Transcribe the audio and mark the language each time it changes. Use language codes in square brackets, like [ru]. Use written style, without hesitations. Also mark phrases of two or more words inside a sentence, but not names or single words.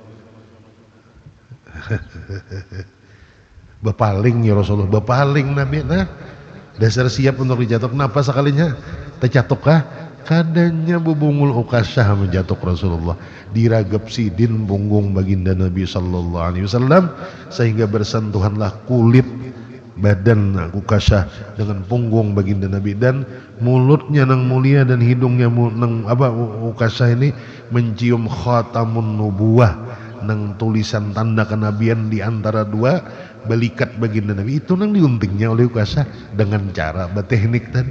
[bjn] Bepaling ya Rasulullah, bepaling Nabi, nah dasar siap untuk dicatuk. Napa sekalinya tercatuk kah? Kadanya bubungul Ukasyah menjatuk Rasulullah, diragap sidin punggung baginda Nabi [ar] sallallahu alaihi wasallam, [bjn] sehingga bersentuhanlah kulit badan ukasah dengan punggung baginda Nabi, dan mulutnya nang mulia dan hidungnya nang ukasah ini mencium [ar] khatamun nubuwah, [bjn] nang tulisan tanda kenabian di antara dua balikat baginda Nabi itu nang diuntingnya oleh ukasah dengan cara berteknik tadi.